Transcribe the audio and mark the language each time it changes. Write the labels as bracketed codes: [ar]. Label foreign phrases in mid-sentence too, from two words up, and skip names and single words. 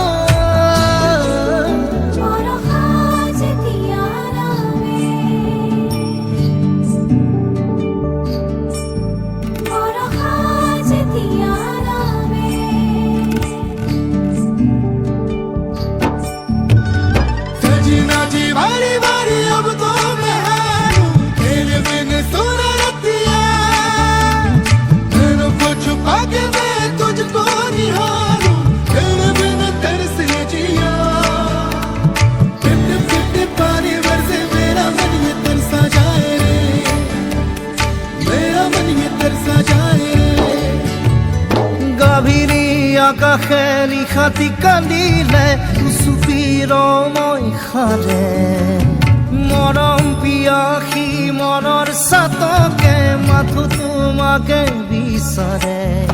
[as] বরষা যেতিয়া নামে বরষা যেতিয়া নামে [hi] सजना जी बारी बारी अब तो मैं हारूं तेरे बिन सोना रतिया नैनों को छुपा के मैं तुझको निहारूं तेरे बिन तरसे जिया टिप पानी बरसे मेरा मन ये तरसा जाए रे मेरा मन ये तरसा जाए रे [as] গাভীৰী আকাশে নিশাতি কান্দিলে চুপিৰ মই সাৰে মৰম পিয়াসী মনৰ চাতকে মাথো তোমাকে বিচাৰে